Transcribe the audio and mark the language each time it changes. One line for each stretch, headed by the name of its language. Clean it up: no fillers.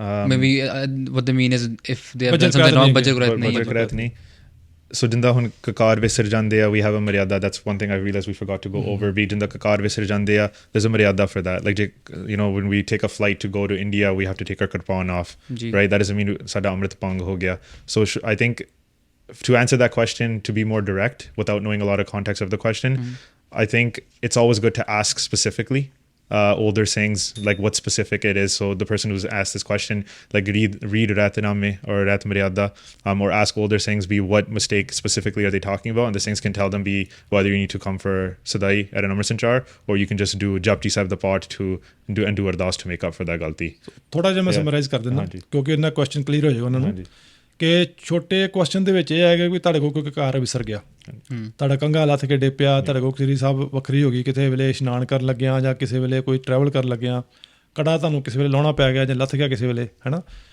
English: Maybe what they mean is if they have done something wrong,
Punjabi: ਬਜਰ ਕੁਰੈਤ ਨਹੀਂ। So ਜਿੰਦਾ ਹੁਣ ਕਕਾਰ ਵਿਸਰ ਜਾਂਦੇ ਆ,
English: we have a maryada. That's one thing I realized we forgot to go over.
Punjabi: ਵੀ ਜਿੰਦਾ ਕਕਾਰ ਵਿਸਰ ਜਾਂਦੇ ਆ,
English: there's a maryada for that. Like, when we take a flight to go to India, we have to take our kirpan off, right? That doesn't mean
Punjabi: ਸਾਡਾ ਅੰਮ੍ਰਿਤ ਭੰਗ ਹੋ ਗਿਆ.
English: So I think to answer that question, to be more direct without knowing a lot of context of the question, I think it's always good to ask specifically, older sayings, like what specific it is. So the person who's asked this question, like read Ratiname or Rat Maryada, or ask older sayings, be what mistake specifically are they talking about, and the sayings can tell them be whether you need to come for Sadai at an Amrit Sanchar, or you can just do Japji Sahib the part to do Ardas to make up for that galti.
Punjabi: ਥੋੜਾ ਜਿਹਾ ਮੈਂ summarise ਕਰ ਦਿੰਦਾ ਕਿਉਂਕਿ ਇਹਨਾਂ question clear ਹੋ ਜਾਏਗਾ ਉਹਨਾਂ ਨੂੰ ਕਿ ਛੋਟੇ ਕੁਐਸਚਨ ਦੇ ਵਿੱਚ ਇਹ ਹੈਗਾ ਵੀ ਤੁਹਾਡੇ ਕੋਲ ਕੋਈ ਕਕਾਰ ਵਿਸਰ ਗਿਆ, ਤੁਹਾਡਾ ਕੰਘਾ ਲੱਥ ਕੇ ਡਿੱਪਿਆ, ਤੁਹਾਡੇ ਕੋਲ ਸ੍ਰੀ ਸਾਹਿਬ ਵੱਖਰੀ ਹੋ ਗਈ, ਕਿਸੇ ਵੇਲੇ ਇਸ਼ਨਾਨ ਕਰਨ ਲੱਗਿਆ ਜਾਂ ਕਿਸੇ ਵੇਲੇ ਕੋਈ ਟਰੈਵਲ ਕਰਨ ਲੱਗਿਆ, ਕੜਾ ਤੁਹਾਨੂੰ ਕਿਸੇ ਵੇਲੇ ਲਾਉਣਾ ਪੈ ਗਿਆ ਜਾਂ ਲੱਥ ਗਿਆ ਕਿਸੇ ਵੇਲੇ, ਹੈ ਨਾ।